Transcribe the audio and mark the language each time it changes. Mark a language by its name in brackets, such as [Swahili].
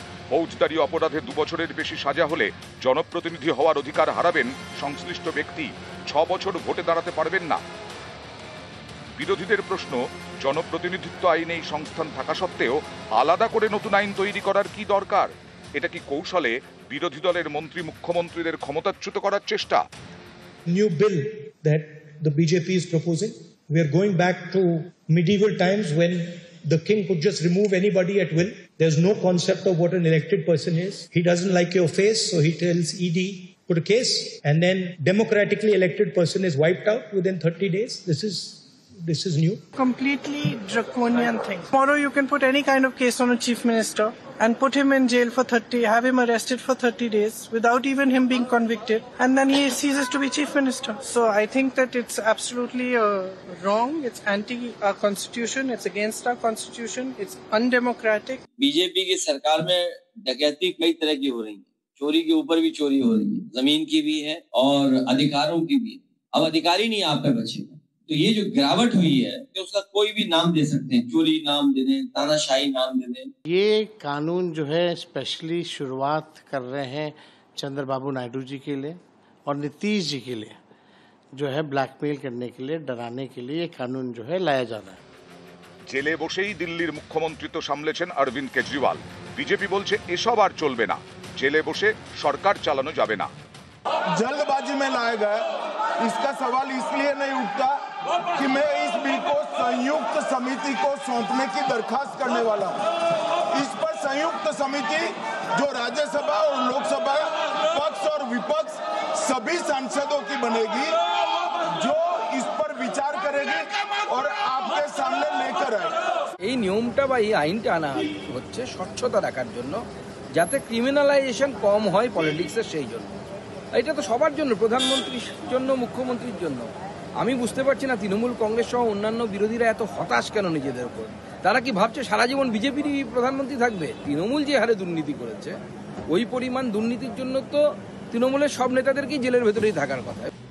[Bangla] ফৌজদারি অপরাধে 2 বছরের বেশি সাজা হলে জনপ্রতিনিধি হওয়ার অধিকার হারাবেন সংশ্লিষ্ট ব্যক্তি, 6 বছর ভোটে দাঁড়াতে পারবেন না। বিরোধীদের প্রশ্ন, জনপ্রতিনিধিত্ব আইনে এই সংস্থান থাকা সত্ত্বেও আলাদা করে নতুন আইন তৈরি করার কি দরকার? এটা কি কৌশলে বিরোধী দলের মন্ত্রী মুখ্যমন্ত্রীদের ক্ষমতাচ্যুত করার চেষ্টা? [English] New bill that the BJP is proposing. We are going back to medieval times when the king could just remove anybody at will. There's no concept of what an elected person is. He doesn't like your face, so he tells ED, put a case, and then democratically elected person is wiped out within 30 days. This is new. Completely draconian thing. Tomorrow you can put any kind of case on a chief minister and put him in jail for 30, have him arrested for 30 days without even him being convicted, and then he ceases to be chief minister. So I think that it's absolutely wrong. It's anti-our constitution. It's against our constitution. It's undemocratic. [Hindi] BJP की सरकार में डकैती कई तरह की हो रही है, चोरी के ऊपर भी चोरी हो रही है, जमीन की भी है और अधिकारों की भी। अब अधिकारी नहीं आप पे बचेगा, तो ये जो गिरावट हुई है कि उसका कोई भी नाम दे सकते हैं, चोरी नाम दे दें, तानाशाही नाम दे दें। ये कानून जो है स्पेशली शुरुआत कर रहे हैं चंद्रबाबू नायडू जी के लिए और नीतीश जी के लिए, जो है ब्लैकमेल करने के लिए, डराने के लिए ये कानून जो है लाया जा रहा है। [Bangla] জেলে বসেই দিল্লির মুখ্যমন্ত্রিত্ব সামলেছেন অরবিন্দ কেজরিওয়াল। বিজেপি বলছে এসব আর চলবে না, জেলে বসে সরকার চালানো যাবে না। [Hindi] जल्दबाजी में लाया गया, इसका सवाल इसलिए नहीं उठता कि मैं इस बिल को संयुक्त समिति को सौंपने की दरखास्त करने वाला हूं। इस पर संयुक्त समिति जो राज्यसभा और लोकसभा पक्ष और विपक्ष सभी सांसदों की बनेगी, जो इस पर विचार करेगी और आपके सामने लेकर आएगी। [Bangla] এই নিয়মটা বা এই আইনটা আনা হচ্ছে স্বচ্ছতা রাখার জন্য, যাতে ক্রিমিনালাইজেশন কম হয় পলিটিক্সের, সেই জন্য। এটা তো সবার জন্য, প্রধানমন্ত্রীর জন্য, মুখ্যমন্ত্রীর জন্য। আমি বুঝতে পারছি না তৃণমূল কংগ্রেস সহ অন্যান্য বিরোধীরা এত হতাশ কেন নিজেদের উপর। তারা কি ভাবছে সারা জীবন বিজেপিরই প্রধানমন্ত্রী থাকবে? তৃণমূল যে হারে দুর্নীতি করেছে, ওই পরিমাণ দুর্নীতির জন্য তো তৃণমূলের সব নেতাদেরকেই জেলের ভেতরেই থাকার কথা।